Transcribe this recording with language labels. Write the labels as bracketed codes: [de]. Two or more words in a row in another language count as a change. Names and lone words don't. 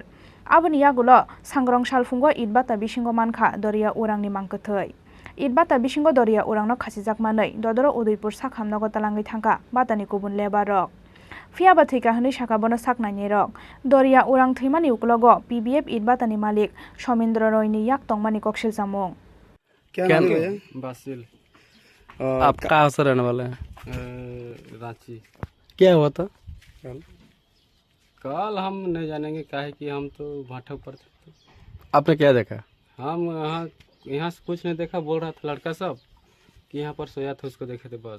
[trp] Aboni yagulo sangrong salfungo it batta bisingo mankha Doria Urang ni mangkathai. It bata bisingo Doria Urangno khasijak manai dodoro Udaipur sakhamnago talangai thangka batani kubun labor rok. Fiaba thika hanai sakabono saknaini rok Doria Urang thimani uklogo PBF it batani malik Somendra Roy ni yak tongmani koksil samung. [hi] क्या नाम है भैया? बासिल। आप कहाँ से रहने वाले हैं? रांची। क्या हुआ था? कल हम नहीं जानेंगे क्या है कि हम तो भाठा पर थे। आपने क्या देखा? हम यहाँ से कुछ नहीं देखा, बोल रहा था लड़का सब कि यहाँ पर सोया था, उसको देखे थे बस।